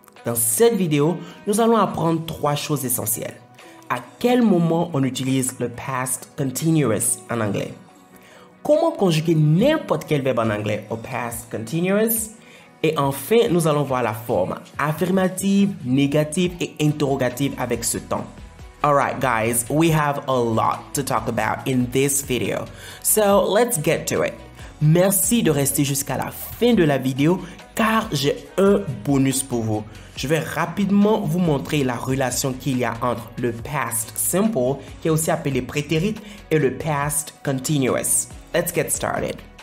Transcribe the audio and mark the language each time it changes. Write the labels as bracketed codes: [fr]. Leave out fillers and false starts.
[fr] Dans cette vidéo, nous allons apprendre trois choses essentielles. À quel moment on utilise le past continuous en anglais? Comment conjuguer n'importe quel verbe en anglais au past continuous? Et enfin, nous allons voir la forme affirmative, négative et interrogative avec ce temps. [en] Alright guys, we have a lot to talk about in this video. So let's get to it. [fr] Merci de rester jusqu'à la fin de la vidéo car j'ai un bonus pour vous. Je vais rapidement vous montrer la relation qu'il y a entre le past simple, qui est aussi appelé prétérit, et le past continuous. [en] Let's get started.